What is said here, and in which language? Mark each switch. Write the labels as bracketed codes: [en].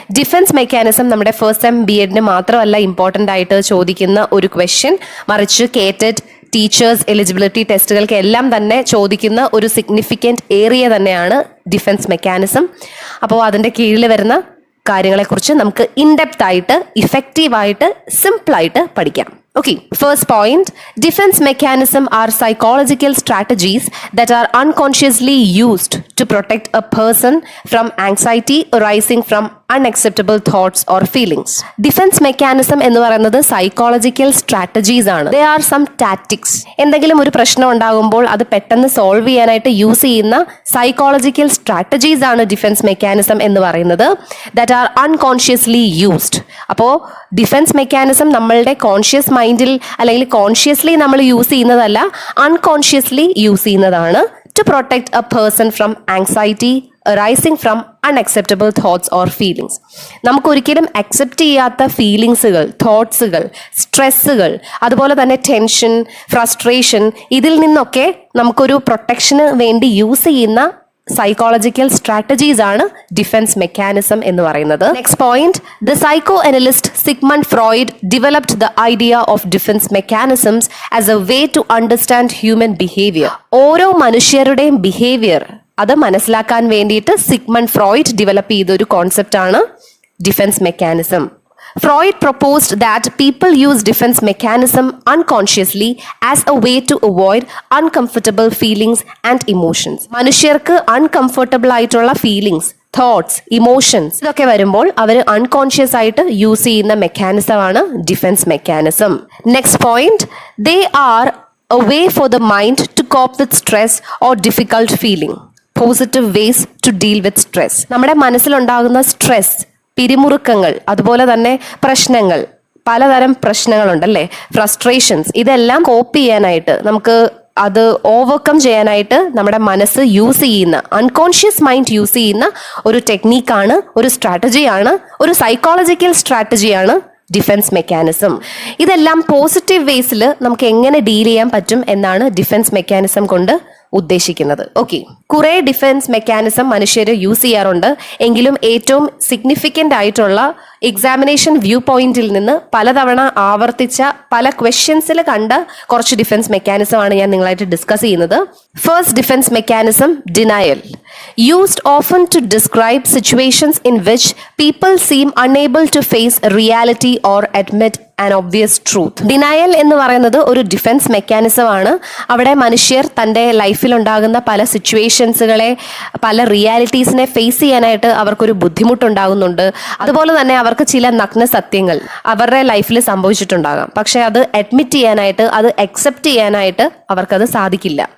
[ml] Defence mechanism നമ്മുടെ first sem BEdന് മാത്രമല്ല important ആയിട്ട് ചോദിക്കുന്ന ഒരു ക്വസ്റ്റ്യൻ, മറിച്ച് കേറ്റഡ് ടീച്ചേഴ്സ് എലിജിബിലിറ്റി ടെസ്റ്റുകൾക്ക് എല്ലാം തന്നെ ചോദിക്കുന്ന ഒരു സിഗ്നിഫിക്കൻറ്റ് ഏരിയ തന്നെയാണ് ഡിഫൻസ് മെക്കാനിസം. അപ്പോൾ അതിൻ്റെ കീഴിൽ വരുന്ന കാര്യങ്ങളെക്കുറിച്ച് നമുക്ക് ഇൻഡെപ്ത് ആയിട്ട് ഇഫക്റ്റീവായിട്ട് സിമ്പിളായിട്ട് പഠിക്കാം. [en] Okay, first point, defense mechanism are psychological strategies that are unconsciously used to protect a person from anxiety arising from unacceptable thoughts or feelings. [ml] Defense mechanism എന്ന് പറയുന്നത് psychological strategies ആണ്. [en] They are some tactics. [ml] എന്തെങ്കിലും ഒരു പ്രശ്നം ഉണ്ടാകുമ്പോൾ അത് പെട്ടെന്ന് solve ചെയ്യാനായിട്ട് യൂസ് ചെയ്യുന്ന psychological strategies ആണ് ഡിഫൻസ് മെക്കാനിസം എന്ന് പറയുന്നത്. [en] That are unconsciously used. [ml] അപ്പോൾ ഡിഫൻസ് മെക്കാനിസം നമ്മളുടെ കോൺഷ്യസ് മൈൻഡിൽ അല്ലെങ്കിൽ കോൺഷ്യസ്ലി നമ്മൾ യൂസ് ചെയ്യുന്നതല്ല, അൺകോൺഷ്യസ്ലി യൂസ് ചെയ്യുന്നതാണ്. [en] To protect a person from anxiety arising from unacceptable thoughts or feelings. [ml] നമുക്കൊരിക്കലും അക്സെപ്റ്റ് ചെയ്യാത്ത ഫീലിങ്സുകൾ, തോട്ട്സുകൾ, സ്ട്രെസ്സുകൾ, അതുപോലെ തന്നെ ടെൻഷൻ, ഫ്രസ്ട്രേഷൻ, ഇതിൽ നിന്നൊക്കെ നമുക്കൊരു പ്രൊട്ടക്ഷന് വേണ്ടി യൂസ് ചെയ്യുന്ന സൈക്കോളജിക്കൽ സ്ട്രാറ്റജീസ് ആണ് ഡിഫൻസ് മെക്കാനിസം എന്ന് പറയുന്നത്. [en] Next point, the psycho analyst Sigmund Freud developed the idea of defence mechanisms as a way to understand human behaviour. [ml] ഓരോ മനുഷ്യരുടെയും ബിഹേവിയർ അത് മനസ്സിലാക്കാൻ വേണ്ടിയിട്ട് സിഗ്മണ്ട് ഫ്രോയിഡ് ഡെവലപ്പ് ചെയ്ത ഒരു കോൺസെപ്റ്റ് ആണ് defence mechanism. [en] Freud proposed that people use defense mechanism unconsciously as a way to avoid uncomfortable feelings and emotions. [ml] മനുഷ്യർക്ക് uncomfortable ആയിട്ടുള്ള ഫീലിങ്സ്, തോട്ട്സ്, ഇമോഷൻസ് ഇതൊക്കെ വരുമ്പോൾ അവർ അൺകോൺഷ്യസ് ആയിട്ട് യൂസ് ചെയ്യുന്ന മെക്കാനിസം ആണ് defence mechanism. [en] Next point, they are a way for the mind to cope with stress or difficult feeling. Positive ways to deal with stress. [ml] നമ്മുടെ മനസ്സിലുണ്ടാകുന്ന stress, പിരിമുറുക്കങ്ങൾ, അതുപോലെ തന്നെ പ്രശ്നങ്ങൾ, പലതരം പ്രശ്നങ്ങളുണ്ടല്ലേ, ഫ്രസ്ട്രേഷൻസ്, ഇതെല്ലാം കോപ്പ് ചെയ്യാനായിട്ട്, നമുക്ക് അത് ഓവർകം ചെയ്യാനായിട്ട് നമ്മുടെ മനസ്സ് യൂസ് ചെയ്യുന്ന, അൺകോൺഷ്യസ് മൈൻഡ് യൂസ് ചെയ്യുന്ന ഒരു ടെക്നീക്കാണ്, ഒരു സ്ട്രാറ്റജിയാണ്, ഒരു സൈക്കോളജിക്കൽ സ്ട്രാറ്റജിയാണ് ഡിഫൻസ് മെക്കാനിസം. ഇതെല്ലാം പോസിറ്റീവ് വേസിൽ നമുക്ക് എങ്ങനെ ഡീൽ ചെയ്യാൻ പറ്റും എന്നാണ് ഡിഫൻസ് മെക്കാനിസം കൊണ്ട് ഉദ്ദേശിക്കുന്നത്. ഓക്കെ, കുറെ ഡിഫൻസ് മെക്കാനിസം മനുഷ്യർ യൂസ് ചെയ്യാറുണ്ട്. എങ്കിലും ഏറ്റവും സിഗ്നിഫിക്കൻ്റ് ആയിട്ടുള്ള എക്സാമിനേഷൻ വ്യൂ പോയിന്റിൽ നിന്ന് പലതവണ ആവർത്തിച്ച പല ക്വസ്റ്റ്യൻസിൽ കണ്ട കുറച്ച് ഡിഫൻസ് മെക്കാനിസം ആണ് ഞാൻ നിങ്ങളായിട്ട് ഡിസ്കസ് ചെയ്യുന്നത്. First defence mechanism, denial. [en] Used often to describe situations in which people seem unable to face reality or admit an obvious truth. [ml] Denial എന്ന് പറയുന്നത് ഒരു ഡിഫൻസ് മെക്കാനിസം ആണ്. അവിടെ മനുഷ്യർ തൻ്റെ ലൈഫിൽ ഉണ്ടാകുന്ന പല സിറ്റുവേഷൻസുകളെ, പല റിയാലിറ്റീസിനെ ഫേസ് ചെയ്യാനായിട്ട് അവർക്കൊരു ബുദ്ധിമുട്ടുണ്ടാകുന്നുണ്ട്. അതുപോലെ തന്നെ അവർക്ക് ചില നഗ്ന സത്യങ്ങൾ അവരുടെ ലൈഫിൽ സംഭവിച്ചിട്ടുണ്ടാകാം. പക്ഷെ അത് അഡ്മിറ്റ് ചെയ്യാനായിട്ട്, അത് അക്സെപ്റ്റ് ചെയ്യാനായിട്ട് അവർക്കത് സാധിക്കില്ല.